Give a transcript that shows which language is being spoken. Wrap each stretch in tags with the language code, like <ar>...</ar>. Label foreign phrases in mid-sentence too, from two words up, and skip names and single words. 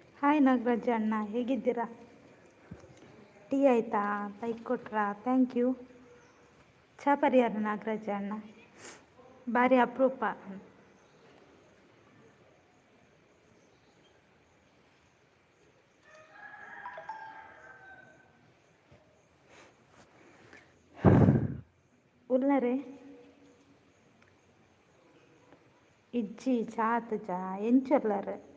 <kn>ಹಾಯ್ ನಾಗರಾಜ ಅಣ್ಣ, ಹೇಗಿದ್ದೀರಾ? ಟೀ ಆಯಿತಾ? ಲೈಕ್ ಕೊಟ್ರಾ?</kn> <en>thank you.</en> <kn>ಚಾ ಪರಿಹಾರ ನಾಗರಾಜ ಅಣ್ಣ, ಭಾರಿ ಅಪರೂಪ.</kn> <tcy>ಉಲ್ಲರೆ ಇಜ್ಜಿ ಚಾತ್ ಚಾ ಎಂಚೊಲ್ಲರು</tcy>